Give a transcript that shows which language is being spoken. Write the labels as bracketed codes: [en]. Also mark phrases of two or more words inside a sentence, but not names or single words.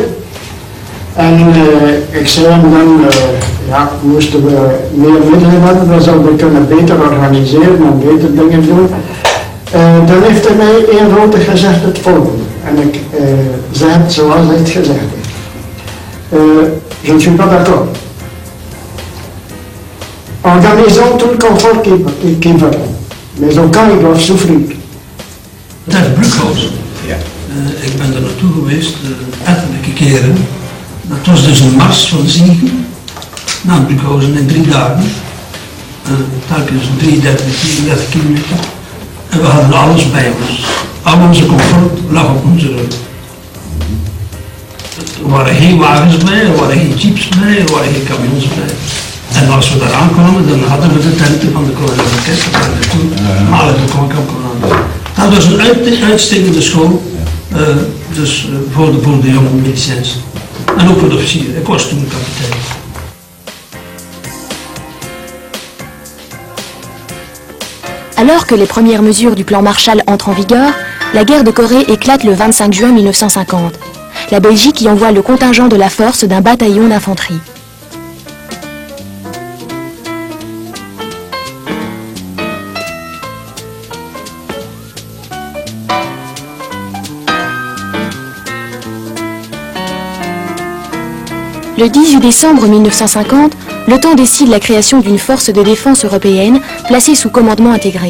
[nl] En ik zei hem dan, ja, moesten we meer middelen hebben, dan zouden we kunnen beter organiseren en beter dingen doen. Dan heeft hij mij eenvoudig gezegd het volgende. En ik zei het zoals hij het gezegd heeft. [fr] Je ne suis pas d'accord. Organisons tout le confort qui veut, mais au camp ils doivent souffrir. [nl] Dat is Brookhausen. Ja. Ik ben er naartoe geweest, ettelijke keren. Dat was dus een mars van Ziegen naar Brookhausen in 3 dagen. Telkens 33, 34 kilometer. En we hadden alles bij ons. Al onze comfort lag op onze rug. Er waren geen wagens bij, er waren geen jeeps bij, er waren geen camions bij. En als we daar aankwamen, dan hadden we de tenten van de kolonel Orkest, dat waren toen Malen de Konkamp. Dat was een uitstekende school, dus voor de jonge medicijns. En ook voor de officieren. Ik was toen kapitein. [fr] Alors que les premières mesures du plan Marshall entrent en vigueur, la guerre de Corée éclate le 25 juin 1950. La Belgique y envoie le contingent de la force d'un bataillon d'infanterie. Le 18 décembre 1950, l'OTAN décide la création d'une force de défense européenne placée sous commandement intégré.